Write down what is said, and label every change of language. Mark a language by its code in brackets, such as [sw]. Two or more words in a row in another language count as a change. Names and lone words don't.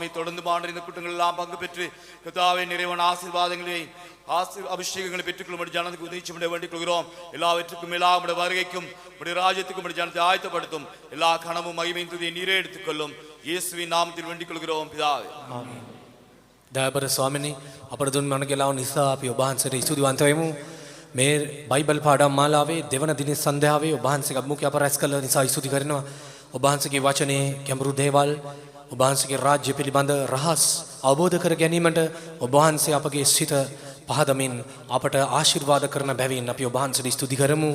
[ta] தொடர்ந்து ஆண்டு இந்த கூட்டங்கள் எல்லாம் பங்கு பெற்று கர்த்தாவே நிறைவான ஆசீர்வாதங்களை அபிஷேகங்களை பெற்றுக்கொள்ளும்படி ஜனத்துக்கு உதவி செய்ய வேண்டிக் கொள்கிறோம். எல்லாவற்றுக்கும் எல்லா உடைய வருகைக்கும் உடைய ராஜ்யத்துக்கும் உடைய ஜனத்தை ஆயத்தப்படுத்தும். எல்லா கனமும் மகிமையின் துதியை நீரே எடுத்துக்கொள்ளும். இயேசுவின் நாமத்தில் வேண்டிக் கொள்கிறோம் பிதாவே. [si] දයාබර ස්වාමිනී අපට දුන් මනගලාව නිසා අපි ඔබ වහන්සේට ස්තුතිවන්ත වෙමු. මේ බයිබල් පාඩම් මාලාවේ දෙවන දින සන්ධ්‍යාවේ ඔබ වහන්සේගේ අභිමුඛය අප රැස් කළ නිසා ස්තුති කරනවා. ඔබ වහන්සේගේ වචනේ ගැඹුරු දේවල් ඔබ වහන්සේගේ රාජ්‍ය පිළිබඳ රහස් අවබෝධ කර ගැනීමට ඔබ වහන්සේ අපගේ සිත පහදමින් අපට ආශිර්වාද කරන බැවින් අපි ඔබ වහන්සේට ස්තුති කරමු.